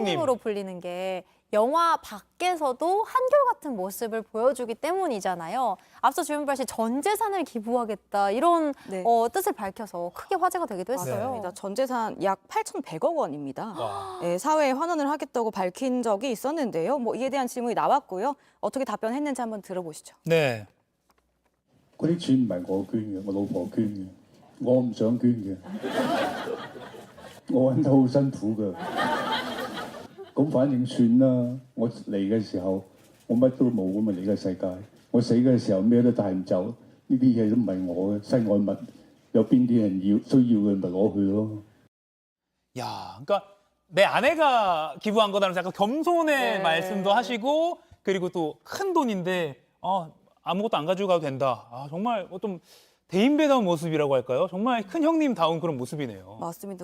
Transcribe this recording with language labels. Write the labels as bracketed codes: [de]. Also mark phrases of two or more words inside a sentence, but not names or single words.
[ko] 형님으로 불리는 게 영화 밖에서도 한결같은 모습을 보여주기 때문이잖아요. 앞서 주윤발 씨 전 재산을 기부하겠다 이런 네. 뜻을 밝혀서 크게 화제가 되기도 했어요. 맞습니다. 전 재산 약 8,100억 원입니다. 와. 예, 사회에 환원을 하겠다고 밝힌 적이 있었는데요. 뭐 이에 대한 질문이 나왔고요. 어떻게 답변했는지 한번 들어보시죠. 네. [yue] 嗰啲錢唔係我捐嘅，我老婆捐嘅，我唔想捐嘅，我揾得好辛苦㗎。咁反正算啦，我嚟嘅時候我乜都冇咁嘛，嚟嘅世界，我死嘅時候咩都帶唔走，呢啲嘢都唔係我嘅，世外物有邊啲人要需要嘅咪攞去咯。 [ko] 야, 그러니까 내 아내가 기부한 거다라면서 약간 겸손의 네. 말씀도 하시고 그리고 또 큰 돈인데 아무것도 안 가지고 가도 된다. 정말 좀 대인배다운 모습이라고 할까요? 정말 큰 형님다운 그런 모습이네요. 맞습니다.